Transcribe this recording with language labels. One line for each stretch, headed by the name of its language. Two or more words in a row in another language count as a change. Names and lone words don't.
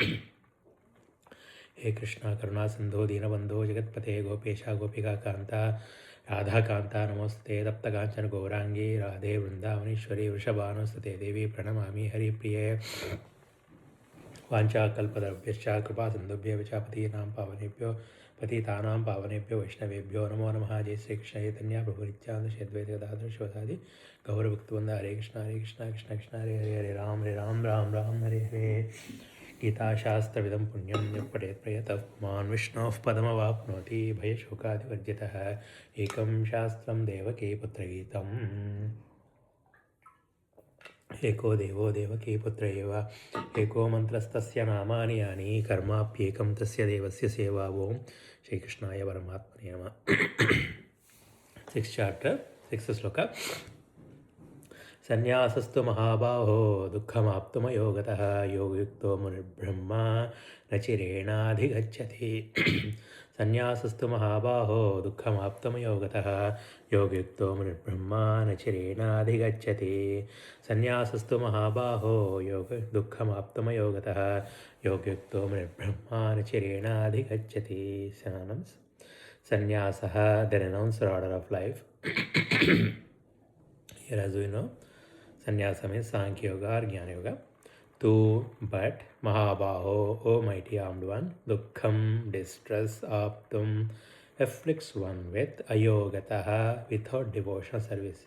Sanskrit: हे कृष्णा करुणा सिंधो दीनबंधो जगतपते गोपेशा गोपिका कांता राधा कांता नमोस्ते तप्त कांचन गौरांगी राधे वृंदावनेश्वरी वृषभानुसुते देवी प्रणमामि हरिप्रिये वाञ्छाकल्पतरुभ्यश्च कृपा सिन्धुभ्यः च पतीनां पावनेभ्यो पतितानां पावनेभ्यो वैष्णवेभ्यो नमो नमः जय श्रीकृष्ण चैतन्य प्रभु नित्यानंद श्री अद्वैत गदाधर शिवसादि गौरभक्तवृंद हरे कृष्ण कृष्ण कृष्ण हरे हरे हरे राम राम राम हरे हरे गीताशास्त्रविदं पुण्यं यः पठेत् प्रयतः पुमान् विष्णोः पदमवाप्नोति भयशोकादिवर्जितः एकं शास्त्रं देवकी पुत्रगीतम् एको देवो देवकी पुत्र एव एको मन्त्रस्तस्य नामानि यानि कर्माप्येकं तस्य देवस्य सेवा ओं श्रीकृष्णाय परमात्मने नमः
English: 6th chapter 6th
Sanskrit: श्लोक संन्यासस्तु महाबाहो दुःखमाप्तुमयो गतः योगयुक्तो मुनिर्ब्रह्मा न चिरेणाधिगच्छति संन्यासस्तु महाबाहो दुःखमाप्तुमयो गतः योगयुक्तो मुनिर्ब्रह्मा न चिरेणाधिगच्छति संन्यासस्तु महाबाहो दुःखमाप्तुमयो गतः योगयुक्तो मुनिर्ब्रह्मा न चिरेणाधिगच्छति
English: synonyms sannyasah the renounced order of life. Here as we know, sannyasa means Sankhya Yoga or Jnana Yoga. Tu, but, Mahabaho, O mighty armed one, Dukkham, distress, Aptum, afflicts one with Ayogataha, without devotional service.